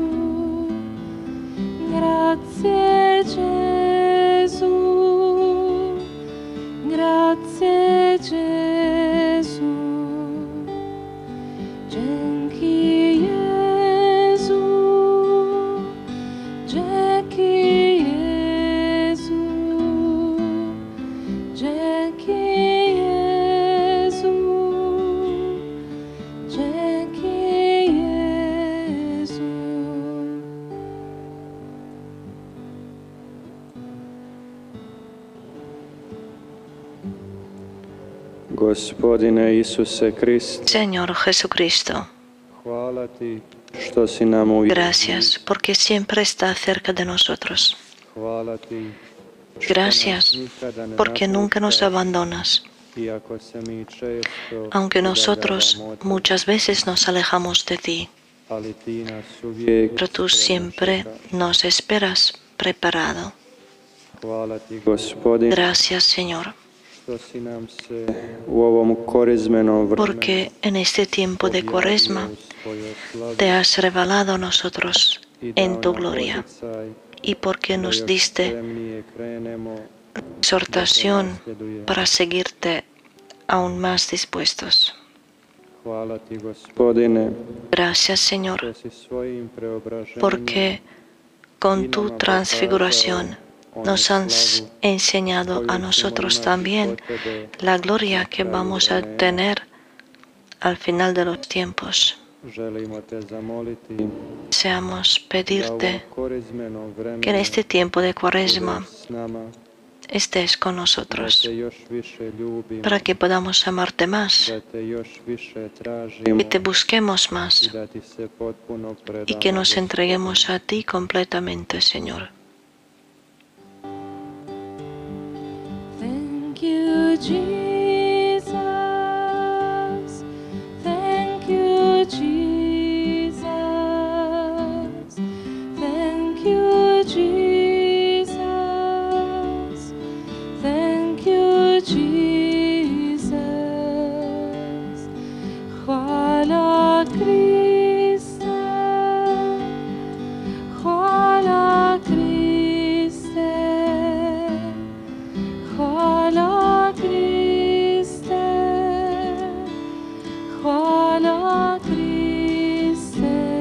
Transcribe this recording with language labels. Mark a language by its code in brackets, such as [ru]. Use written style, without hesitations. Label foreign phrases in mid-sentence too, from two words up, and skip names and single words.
[it] grazie Gesù, grazie Gesù, [pl] dzięki Jezu, dzięki Jezu, dzięki Jezu, dzięki Jezu. [hr] Gospodine Isuse Kriste, [es] Señor Jesucristo, [hr] hvala ti što si nam uvijek [es] gracias porque siempre estás cerca de nosotros. [hr] hvala ti što [es] Gracias [hr] nas nikada ne [es] porque nunca nos [hr] napuštaš, [es] abandonas, [hr] iako se mi često [es] aunque nosotros [hr] udaljavamo od tebe, [es] muchas veces nos alejamos de ti, [hr] ali ti nas uvijek [es] pero tú [hr] spremno [es] siempre [hr] čekaš. [es] nos esperas preparado. [hr] Hvala ti, Gospodine, [es] Gracias, Señor, [hr] što si nam se u ovom korizmenom vremenu [es] porque en este tiempo de Cuaresma [hr] objavio u svojoj slavi [es] te has revelado a nosotros [hr] i dao [es] en tu [hr] nam [es] gloria [hr] poticaj [es] y porque [hr] da [es] nos [hr] još [es] diste [hr] spremnije krenemo [es] exhortación [hr] da te nasledujemo. [es] para seguirte aún más dispuestos. [hr] Hvala ti, Gospodine, [es] Gracias, Señor, [hr] što si svojim preobraženjem [es] porque con tu transfiguración nos has enseñado a nosotros también la gloria que vamos a tener al final de los tiempos. [hr] želimo te zamoliti [es] Deseamos [hr] da u [es] pedirte [hr] ovom korizmenom vremenu [es] que en este tiempo de Cuaresma [hr] budeš s nama, [es] estés con [hr] da [es] nosotros [hr] te još više ljubimo, [es] para que podamos amarte más [hr] da te još više [es] y [hr] tražimo [es] te busquemos [hr] i [es] más [hr] da ti se potpuno [es] y [hr] predamo. [es] que nos [hr] Gospodine. [es] entreguemos a ti completamente, Señor. [en] Thank you, Jesus. Thank you, Jesus. Thank you, Jesus. Thank you, Jesus. [pl] Chwala Chryste. Chwala Chryste. Chwala Chryste, chwala Chryste,